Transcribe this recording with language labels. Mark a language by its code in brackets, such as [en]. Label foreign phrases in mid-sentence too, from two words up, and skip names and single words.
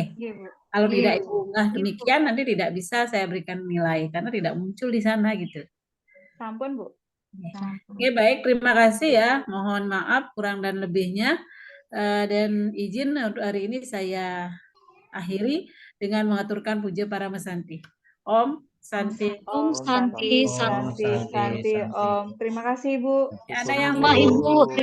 [id] Kalau tidak Ibu unggah demikian nanti tidak bisa saya berikan nilai karena tidak muncul di sana gitu. Sampun Bu. Oke, baik, terima kasih ya. Mohon maaf kurang dan lebihnya. Dan izin untuk hari ini saya akhiri dengan mengaturkan puja para mesanti. [sa] Om Santi. Om Santi, Santi, Om. [id] Terima kasih, Bu. Ada yang Mbak Ibu.